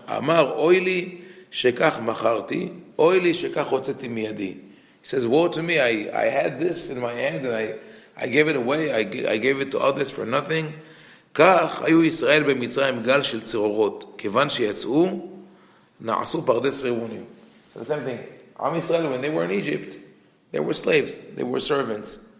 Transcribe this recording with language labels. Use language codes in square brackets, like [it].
[he] Amar oili shekach macharti, oili shekach hotzeti miyadi. [en] He says, woe to me, I had this in my hands and I gave it away, I gave it to others for nothing. [he] כך היו ישראל במצרים גל של צרורות, כיוון שיצאו, נעשו פרדס רימונים. [en] So the same thing. Am Yisrael, when they were in Egypt, they were slaves, they were servants.